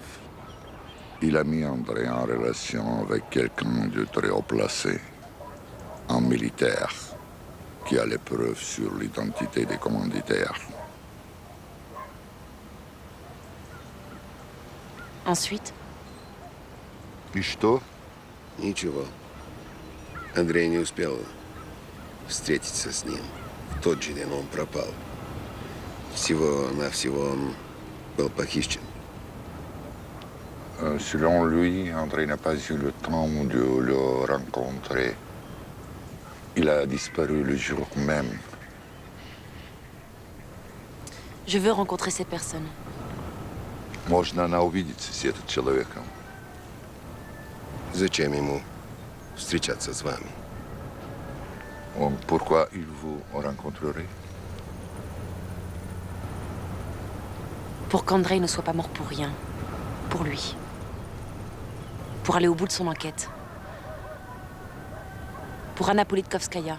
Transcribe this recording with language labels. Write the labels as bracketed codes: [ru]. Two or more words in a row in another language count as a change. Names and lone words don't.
[fr] Il a mis André en relation avec quelqu'un de très haut placé, un militaire, qui a les preuves sur l'identité des commanditaires. Ensuite? [ru] И что? Ничего. Андрей не успел встретиться с ним. В тот же день он пропал. Всего-навсего он был похищен. [fr] Selon lui, André n'a pas eu le temps de le rencontrer. Il a disparu le jour même. Je veux rencontrer cette personne. [ru] Можно она увидеться с этим человеком? Зачем ему встречаться с вами? [fr] Pourquoi il vous rencontrerait? Pour qu'Andrei ne soit pas mort pour rien. Pour lui. Pour aller au bout de son enquête. Pour Anna Politkovskaya.